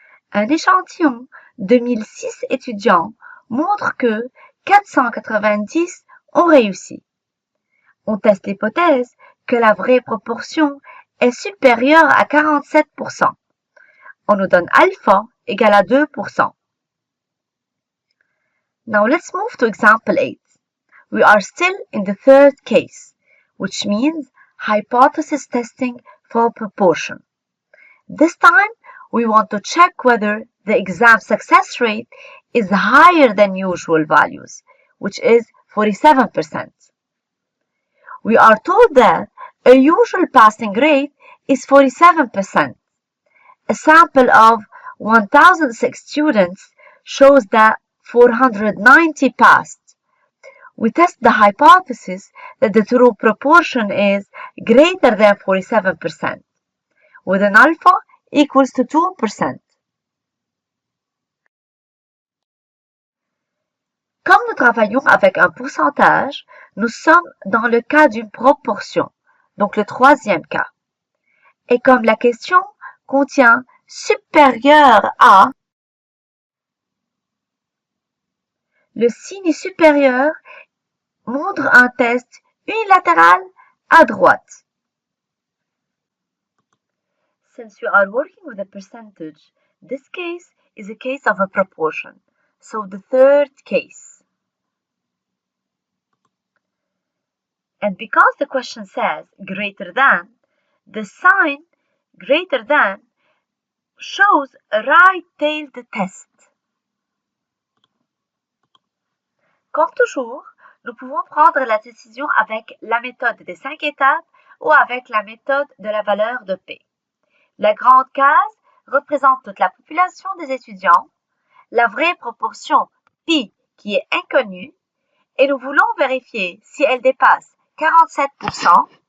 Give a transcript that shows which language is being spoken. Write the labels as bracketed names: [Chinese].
[French] Un échantillon de 1006 étudiants montre que 490 ont réussi. On teste l'hypothèse que la vraie proportion est supérieure à 47%. On nous donne alpha égale à 2%. [English] Now let's move to example 8. We are still in the third case, which means hypothesis testing for proportion. This time, we want to check whether the exam success rate is higher than usual values, which is 47%. We are told that a usual passing rate is 47%. A sample of 1,006 students shows that 490 passed. We test the hypothesis that the true proportion is greater than 47%, with an alpha equals to 2%. [French] Comme nous travaillons avec un pourcentage, nous sommes dans le cas d'une proportion, donc le 3e cas. Et comme la question contient supérieur à, le signe supérieur montre un test unilatéral à droite. [English] Since we are working with a percentage, this case is a case of a proportion, so the third case. And because the question says greater than, the sign greater than shows a right-tailed test. [French] Comme toujours, nous pouvons prendre la décision avec la méthode des 5 étapes ou avec la méthode de la valeur de P. La grande case représente toute la population des étudiants, la vraie proportion pi qui est inconnue, et nous voulons vérifier si elle dépasse 47%.